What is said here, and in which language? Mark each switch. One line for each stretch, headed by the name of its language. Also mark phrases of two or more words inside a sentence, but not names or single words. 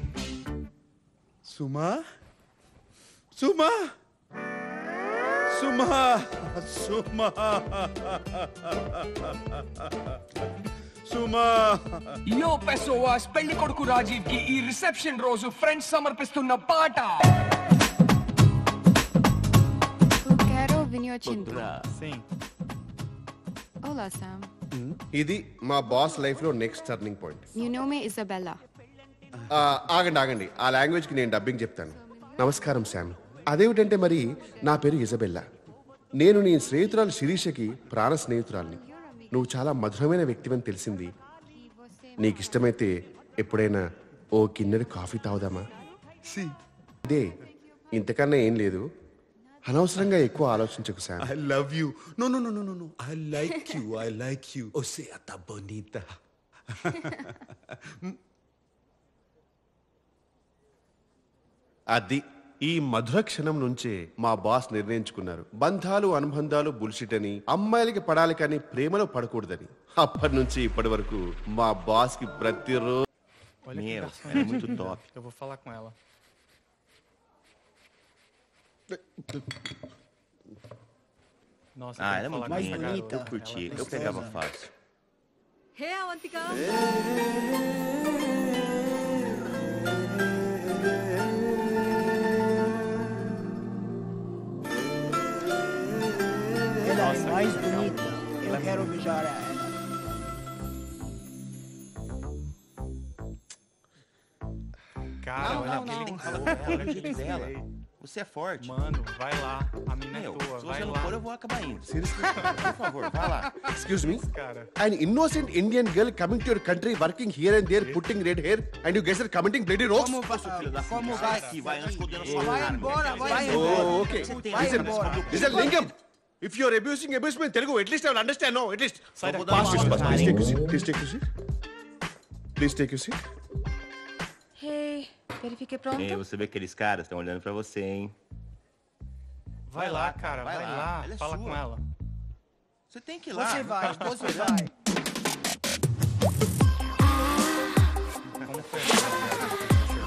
Telugu: సుమా, సుమా, సుమా, సుమా, సుమా. యో పెసోవాస్, పెళ్లి కొడుకు రాజీవ్ కి ఈ రిసెప్షన్ రోజు ఫ్రెండ్స్ సమర్పిస్తున్న పాట.
Portuguese: Quero vinho tinto. Olá, Sam.
Telugu: ఇది మా
English: boss life
Telugu: లో
English: next turning point. You know me, Isabella.
Telugu: ఆగండి, ఆ లాంగ్వేజ్ కి నేను డబ్బింగ్ చెప్తాను. నమస్కారం శామ్. అదేమిటంటే మరి నా పేరు ఇజబెల్లా. నేను నీ స్నేహితురాలు శిరీషకి ప్రాణ స్నేహితురాల్ని. నువ్వు చాలా మధురమైన వ్యక్తివని తెలిసింది. నీకు ఇష్టమైతే ఎప్పుడైనా ఓ కిన్నెడు కాఫీ తాగుదామా? ఇదే, ఇంతకన్నా ఏం లేదు. అనవసరంగా ఎక్కువ ఆలోచించకు శామ్.
English: I love you. No. I like you. I like you.
Portuguese: O sea, tá bonita.
Telugu: అది ఈ మధుర క్షణం నుంచే మా బాస్ నిర్ణయించుకున్నారు, బంధాలు అనుబంధాలు బుల్షిట్ అని, అమ్మాయిలకి పడాలి కానీ ప్రేమలో పడకూడదని. అప్పటి నుంచి ఇప్పటి వరకు మా బాస్ కి ప్రతిరోజు
Portuguese: Meu, ela é muito top. Eu vou falar com ela. Nossa, Ah, eu ela é vou muito falar com linda. essa garota. Eu curti. Eu pegava fácil.
Telugu: హే అవంతిక
Portuguese: Ela é mais bonita. Eu quero beijar ela. Cara, olha aquele Olha o jeito dela. Você é forte. Mano, vai lá. A mina é Meu, tua. se Vai você não lá. for, eu vou acabar indo. Por favor, vai lá.
English: excuse me,
Portuguese: Cara,
English: an innocent Indian girl coming to your country, working here and there, putting red hair, and you guys are commenting bloody rocks?
Portuguese: Filho da Como puta, vai? sai daqui, vai antes que eu dê na sua Vai cara. embora, vai Oh, embora.
English: okay.
Portuguese: Vai
English: Listen, embora. listen, Lingam. If you are abusing my Telugu, at least I will understand. No, at least.
Portuguese: Sai
English: Pass
Portuguese: daqui.
English: this, pass. Please take your seat. Please take your seat. Please take your seat.
Portuguese: Hey, verifique pronto. Ei, você vê que aqueles caras estão olhando pra você, hein? vai lá, cara. vai Vai lá. lá. Ela é Fala sua. com ela. Você tem que ir lá. Você vai, você vai. Como foi?